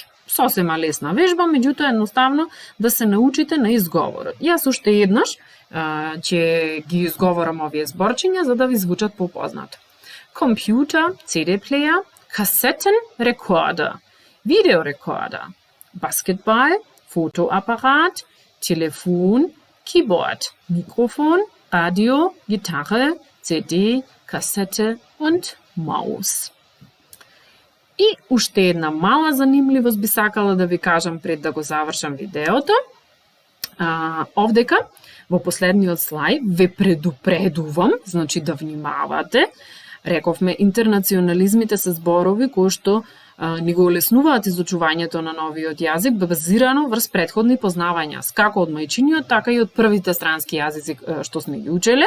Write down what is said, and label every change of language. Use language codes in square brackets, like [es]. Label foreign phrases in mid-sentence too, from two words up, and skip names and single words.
[mk] Сосема лесна вежба, меѓутоа едноставно да се научите на изговорот. Јас уште еднаш ќе ги изговорам овие зборчиња за да ви звучат попознато. Компјутер, [en] CD player, [mk] касетен рекордер, видеорекордер, баскетбал, [de] Fotoapparat, Telefon, Keyboard, Mikrofon, Radio, Gitarre, CD, Kassette und Maus. [mk] И уште една мала занимливост би сакала да ви кажам пред да го завршам видеото. Овдека, во последниот слајд, ве предупредувам, значи да внимавате. Рековме, интернационализмите се зборови кои што ни го олеснуваат изучувањето на новиот јазик базирано врз претходни познавања, како од мајчиниот, така и од првите странски јазици што сме ги учеле.